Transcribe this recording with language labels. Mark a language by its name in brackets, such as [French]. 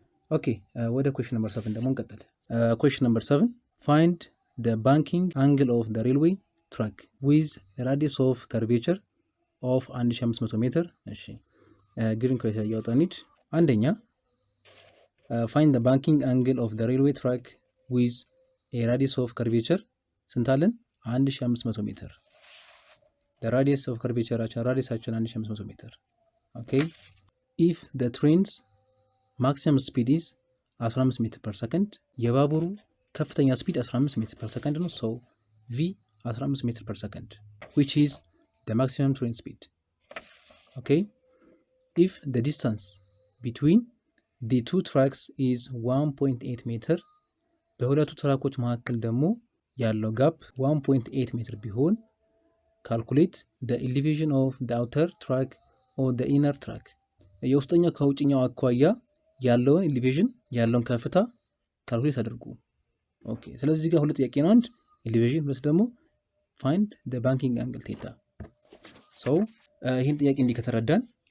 [Amharic] ኦኬ ወደ [English] question number 7 [Amharic] ደግሞ እንቀጥል። [English] question number 7 find the banking angle of the railway track with a radius of curvature of 1500 [Amharic] ሜትር። እሺ [English] given criteria [Amharic] ያወጣን ኒድ። አንደኛ [English] find the banking angle of the railway track with a radius of curvature [Amharic] ስንት አለን? [English] 1500 ሜትር። the radius of curvature [Amharic] ራዲየሳችን 1500 ሜትር። [English] okay if the train's maximum speed is 15 ሜትር ፐር ሰከንድ [Amharic] የባቡሩ ከፍተኛ ስፒድ 15 ሜትር ፐር ሰከንድ ነው። [English] so v 15 ሜትር ፐር ሰከንድ which is the maximum train speed. okay if the distance between the two tracks is 1.8 ሜትር [Amharic] በሁለቱ ትራኮች መካከል ደግሞ ያለው ጋፕ 1.8 ሜትር ቢሆን [English] calculate the elevation of the outer track or the inner track [Amharic] የውስጠኛው ከውጭኛው አኳያ ያለውን ኤሊቬሽን ያለውን ከፍታ ካልኩሌት አድርጉ። ኦኬ ስለዚህ እዚህ ጋር ሁለት ጥያቄ ነው። አንድ ኤሊቬሽን፣ ሁለት ደግሞ [English] find the banking angle theta። [Amharic] so ይሄን ጥያቄ እንዲህ ከተረዳን